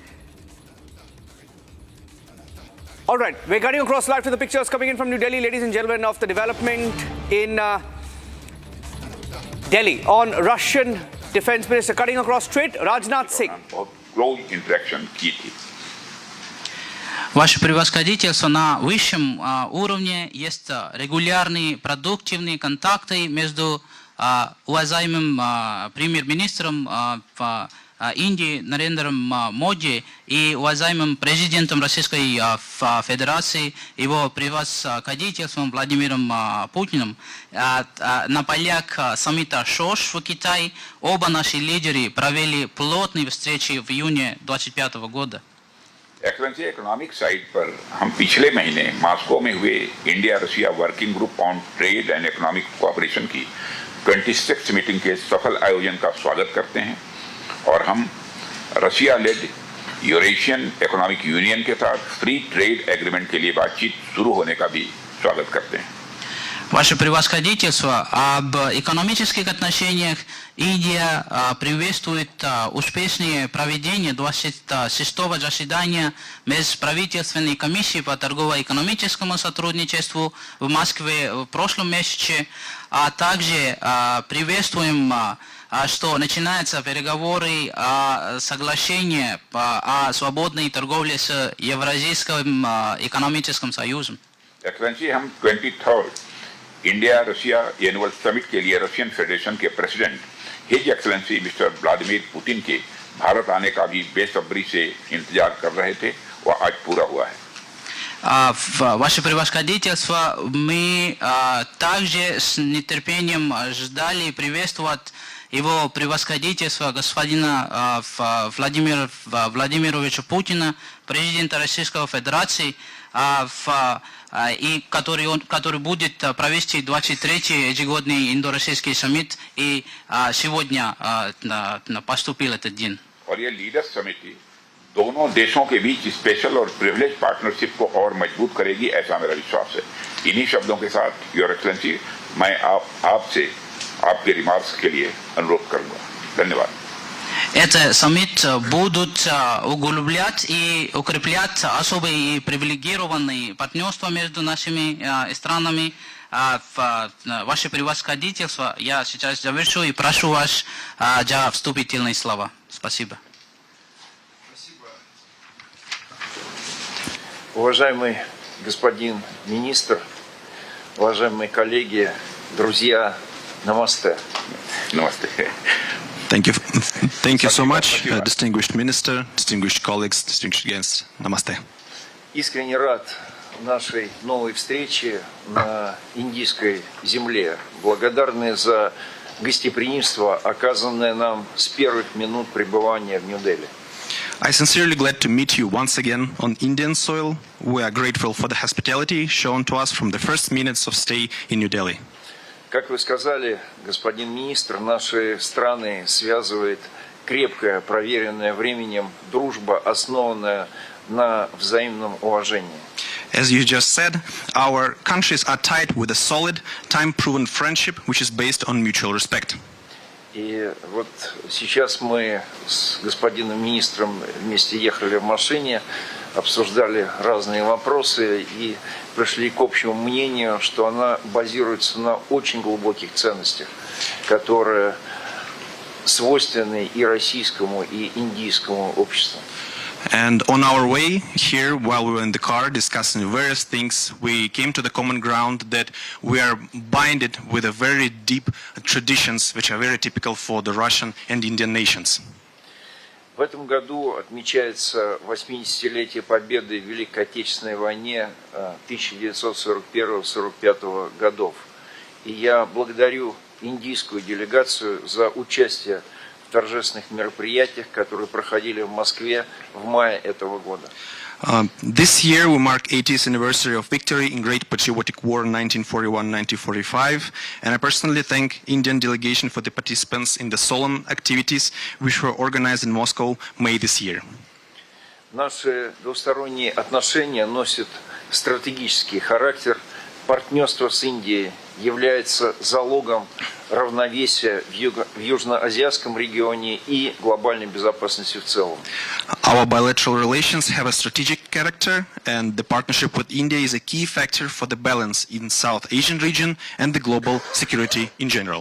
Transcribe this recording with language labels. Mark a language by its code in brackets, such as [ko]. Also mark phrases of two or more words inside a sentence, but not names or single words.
[en] All right, we're cutting across live to the pictures coming in from New Delhi, ladies and gentlemen, of the development in Delhi on Russian Defense Minister. Cutting across straight, Rajnath Singh. Close interaction [hi] की थी. [ru] Ваше превосходительство, на высшем уровне есть регулярные продуктивные контакты между уважаемым премьер-министром Индии Нарендром Моди и уважаемым президентом Российской Федерации, его превосходительством Владимиром Путиным. На полях саммита ШОШ в Китае оба наши лидеры провели плотные встречи в июне 2025 года. [en] Excellency economic side [hi] पर हम पिछले महीने मॉस्को में हुए इंडिया रशिया वर्किंग ग्रुप ऑन ट्रेड एंड इकोनॉमिक कोऑपरेशन की 26th मीटिंग के सफल आयोजन का स्वागत करते हैं और हम [en] Russia led [hi] यूरेशियन इकोनॉमिक यूनियन के साथ [en] free trade agreement [hi] के लिए बातचीत शुरू होने का भी स्वागत करते हैं. [ru] Ваше превосходительство, об экономических отношениях Индия приветствует успешное проведение 26-го заседания Межправительственной комиссии по торгово-экономическому сотрудничеству в Москве в прошлом месяце, а также приветствуем, что начинаются переговоры о соглашении о свободной торговле с Евразийским экономическим союзом. [hi] एक्सेलेंसी हम 23rd इंडिया रशिया एनुअल समिट के लिए रशियन फेडरेशन के प्रेसिडेंट [en] His Excellency Mister [hi] व्लादिमीर पुतिन के भारत आने का भी बेसब्री से इंतजार कर रहे थे, वह आज पूरा हुआ है. [ru] Ваше превосходительство, мы также с нетерпением ждали и приветствовать его превосходительство господина Владимира Владимировича Путина, президента Российской Федерации, и который будет провести 23-й ежегодный индо-российский саммит, и сегодня поступил этот день. [hi] और ये लीडर्स समिति दोनों देशों के बीच स्पेशल और [en] privilege partnership [hi] को और मजबूत करेगी, ऐसा मेरा विश्वास है. इन्हीं शब्दों के साथ [en] Your Excellency [hi] मैं आपसे आपके रिमार्क्स के लिए अनुरोध करूंगा. धन्यवाद. [ru] Этот саммит будут углублять и укреплять особые и привилегированные партнерства между нашими странами. Ваше превосходительство, я сейчас завершу и прошу вас за вступительные слова. Спасибо. Уважаемый господин министр, уважаемые коллеги, друзья, намасте. Намасте. [en] Thank you. Thank you so much, distinguished minister, distinguished colleagues, distinguished guests. Namaste. [ru] Искренне рад нашей новой встрече на индийской земле. Благодарны за гостеприимство, оказанное нам с первых минут пребывания в Нью-Дели. [en] I sincerely glad to meet you once again on Indian soil. We are grateful for the hospitality shown to us from the first minutes of stay in New Delhi. [ru] Как вы сказали, господин министр, наши страны связывает крепкая, проверенная временем дружба, основанная на взаимном уважении. [en] As you just said, our countries are tied with a solid, time-proven friendship which is based on mutual respect. [ru] И вот сейчас мы с господином министром вместе ехали в машине, обсуждали разные вопросы и пришли к общему мнению, что она базируется на очень глубоких ценностях, которые свойственны и российскому, и индийскому обществу. [en] And on our way here, while we were in the car discussing various things, we came to the common ground that we are binded with a very deep traditions which are very typical for the Russian and Indian nations. [ru] В этом году отмечается 80-летие победы в Великой Отечественной войне 1941-1945 годов. И я благодарю индийскую делегацию за участие в торжественных мероприятиях, которые проходили в Москве в мае этого года. [en] This year we mark 80th anniversary of victory in Great Patriotic War 1941-1945, and I personally thank Indian delegation for the participants in the solemn activities which were organized in Moscow May this year. [ru] Наши двусторонние отношения носят стратегический характер. Партнерство с Индией является залогом равновесия в южноазиатском регионе и глобальной безопасности в целом. [en] Our bilateral relations have a strategic character, and the partnership with India is a key factor for the balance in South Asian region and the global security in general.